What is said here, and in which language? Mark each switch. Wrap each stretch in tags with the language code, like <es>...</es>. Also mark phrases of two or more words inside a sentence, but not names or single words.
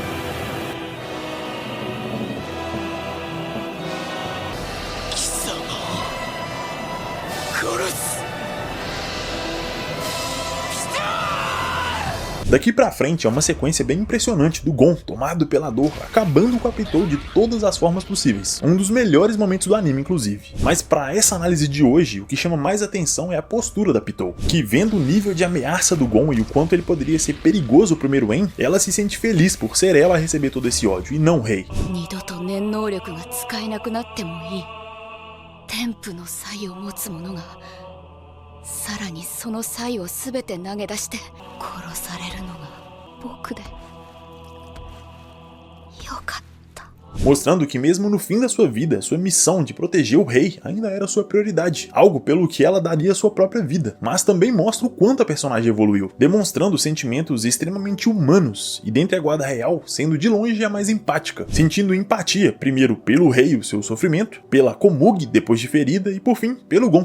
<pt>Daqui pra frente é uma sequência bem impressionante do Gon, tomado pela dor, acabando com a Pitou de todas as formas possíveis. Um dos melhores momentos do anime, inclusive. Mas pra essa análise de hoje, o que chama mais atenção é a postura da Pitou, que vendo o nível de ameaça do Gon e o quanto ele poderia ser perigoso pro Meruem, ela se sente feliz por ser ela a receber todo esse ódio, e não o rei.</pt> <ja>二度と念能力が使えなくなってもいい。天賦の才を持つ者がさらにその才を全て投げ出して殺されるのが僕でよかった。</ja> <pt>Mostrando que mesmo no fim da sua vida, sua missão de proteger o rei ainda era sua prioridade, algo pelo que ela daria sua própria vida. Mas também mostra o quanto a personagem evoluiu, demonstrando sentimentos extremamente humanos, e dentre a guarda real, sendo de longe a mais empática, sentindo empatia, primeiro pelo rei e o seu sofrimento, pela Komugi depois de ferida e por fim, pelo Gon.</pt>